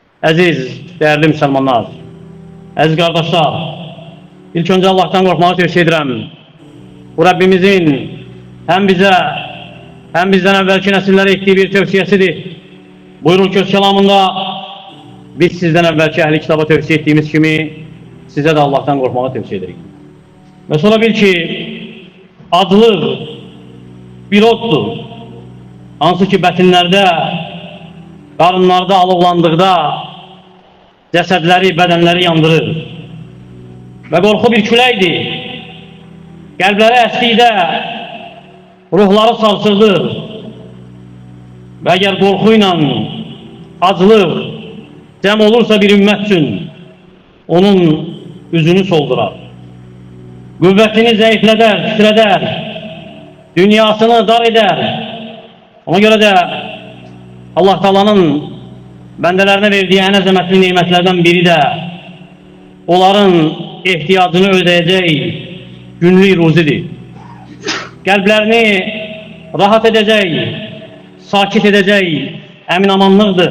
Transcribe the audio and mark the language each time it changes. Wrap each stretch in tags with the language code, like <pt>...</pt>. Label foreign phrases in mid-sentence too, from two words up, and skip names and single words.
<az>Əziz, değerli müsəlmanlar, əziz qardaşlar, ilk önce Allah'tan qorxmağı tövsiyə edirəm.</az> <tr>Bu Rabbimizin hem bize hem bizden evvelki nesillere ettiği bir tövsiyesidir. Buyurun ki kelamında biz sizden evvelki ehli kitaba tövsiyə ettiğimiz kimi size de</tr> <az>Allah'tan qorxmağı tövsiyə edirik. Ve sonra bil ki adlıq bir oddur. Hansı ki bətinlərdə, qarınlarda alovlandıqda cəsədləri, bədənləri yandırır. Və qorxu bir küləkdir. Qəlbləri əsdikdə ruhları sarsıldır. Və əgər qorxu ilə aclıq cəm olursa bir ümmət üçün onun üzünü soldurar. Qüvvətini zəiflədər, titrədər, dünyasını dar edər.</az> <tr>Ona göre de Allah Taala'nın bendelerine verdiği en azametli nimetlerden biri de onların ihtiyacını ödeyeceği günlük ruzidir. Kalplerini rahat edeceği, sakit edeceği</tr> <az>emin amanlıqdır.</az>